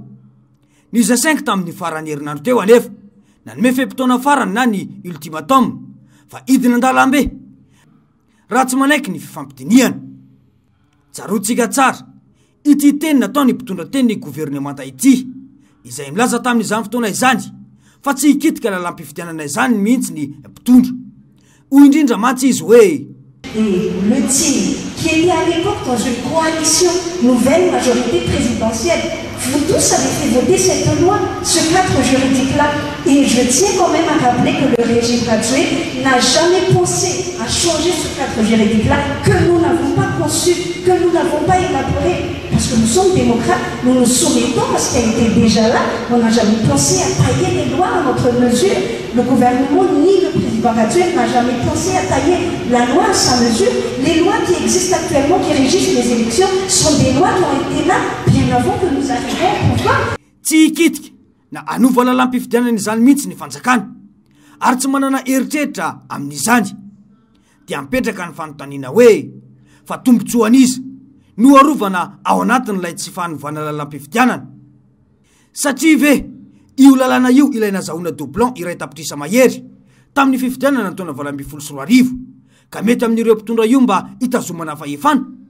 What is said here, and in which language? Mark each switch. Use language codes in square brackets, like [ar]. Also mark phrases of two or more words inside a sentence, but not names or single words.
[mg] Ny Z5 tamin'ny farany herinandro teo anefa nanome fe-potoana farany na ny ultimatum fa idina an-dalambe raha tsy manaiky ny fifampidiniana. Tsarotsika tsara ity teny natao ny mpitondra teny ny governemanta ity izay milaza tamin'izany fotoana izany fa tsy hikitika lalam-pifidianana izany mihitsy ny mpitondra. Hoy indrindra mantsy izy hoe [fr] et le team qui était à l'époque dans une coalition nouvelle majorité présidentielle. Vous tous avez fait voter cette loi, ce cadre juridique-là. Et je tiens quand même à rappeler que le régime Radjoe n'a jamais pensé à changer ce cadre juridique-là, que nous n'avons pas conçu, que nous n'avons pas élaboré. Parce que nous sommes démocrates, nous nous soumettons à ce qui a été déjà là. On n'a jamais pensé à tailler les lois à notre mesure. Le gouvernement ni le président Radjoe n'a jamais pensé à tailler la loi à sa mesure. Les lois qui existent actuellement, qui régissent les élections, sont des lois qui ont été là bien avant que nous arrivions au pouvoir. [mg] Tsy hikitika na anova lalam-pifidianana izany mihitsy ny fanjakana ary tsy manana eritreritra amin'izany dia mipetraka ny fanontaniana hoe fa tombotsoan'iza no arovana ao anatin'ilay tsy fanovana lalam-pifidianana. Satria ve io lalana io ilay nazahoana doublon iray tapitrisa mahery tamin'ny fifidianana taona 2024 ka mety amin'ireo mpitondra io mba hitazomana fahefana?